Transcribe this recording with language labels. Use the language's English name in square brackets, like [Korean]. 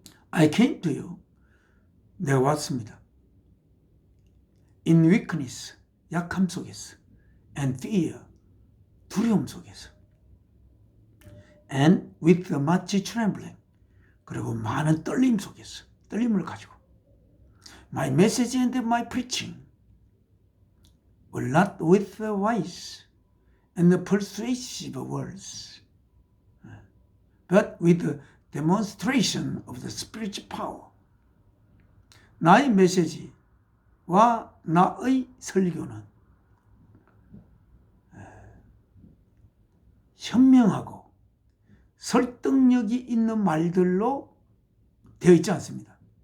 [English] I came to you. [Korean] 내가 왔습니다. [English] In weakness, [Korean] 약함 속에서. [English] And fear, [Korean] 두려움 속에서. [English] And with much trembling, [Korean] 그리고 많은 떨림 속에서. 떨림을 가지고. [English] My message and my preaching were not with the wise and the persuasive words, but with the demonstration of the spiritual power. [Korean] 나의 메시지와 나의 설교는 현명하고 설득력이 있는 말들로 되어 있지 않습니다.